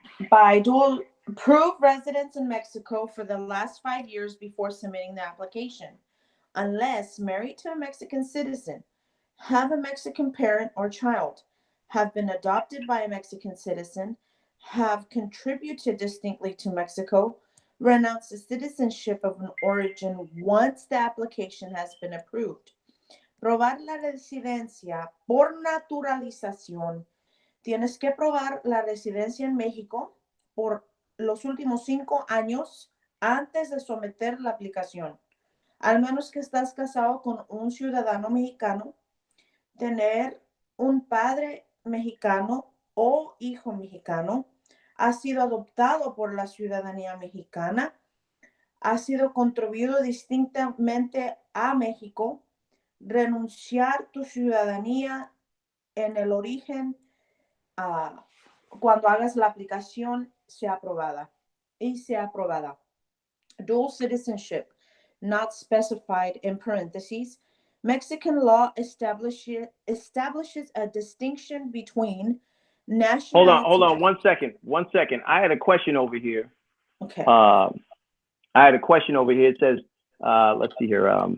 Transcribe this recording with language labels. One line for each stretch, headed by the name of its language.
English: By dual, prove residence in Mexico for the last 5 years before submitting the application, unless married to a Mexican citizen, have a Mexican parent or child, have been adopted by a Mexican citizen, have contributed distinctly to Mexico, renounce the citizenship of an origin once the application has been approved.
Spanish: Probar la residencia por naturalización. Tienes que probar la residencia en México por los últimos 5 años antes de someter la aplicación. Al menos que estás casado con un ciudadano mexicano, tener un padre mexicano o hijo mexicano, ha sido adoptado por la ciudadanía mexicana, ha sido contribuido distintamente a México, renunciar tu ciudadanía en el origen cuando hagas la aplicación sea aprobada y sea aprobada.
English: Dual citizenship, not specified in parentheses. Mexican law establishes a distinction between nationality. Hold on, 1 second. 1 second. I had a question over here. Okay. I had a question over here. It says, let's see here.